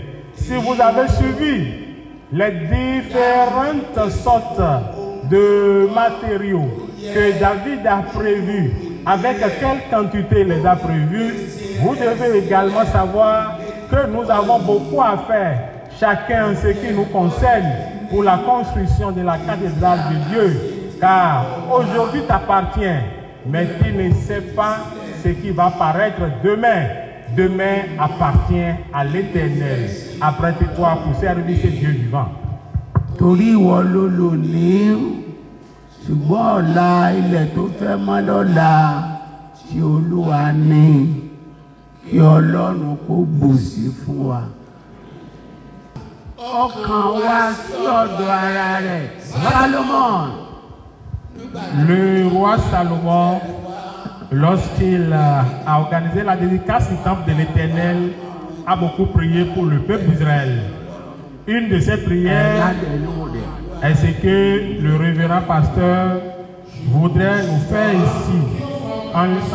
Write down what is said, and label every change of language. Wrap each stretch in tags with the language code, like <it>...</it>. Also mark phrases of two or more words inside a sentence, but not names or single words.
<fr>Si vous avez suivi les différentes sortes de matériaux que David a prévus, avec quelle quantité il les a prévus, vous devez également savoir que nous avons beaucoup à faire, chacun en ce qui nous concerne, pour la construction de la cathédrale de Dieu. Car aujourd'hui t'appartient, mais tu ne sais pas ce qui va paraître demain. Demain appartient à l'Éternel. Apprête-toi pour servir ce Dieu vivant.</fr> <yo>Torí ìwọ ló lò ní, ṣùgbọ́n ọ̀la ilẹ̀ tó fẹ́ mọ́ lọ́la tí Olúwa ní, kí Ọlọ́run kó bùsí fún wa. Ọkàn wa sí ọ̀dọ̀ ara rẹ̀.</yo> <fr>Salomon. Le roi Salomon, lorsqu'il a organisé la dédicace du temple de l'Éternel, a beaucoup prié pour le peuple d'Israël. Une de ses prières est ce que le révérend pasteur voudrait nous faire ici.</fr>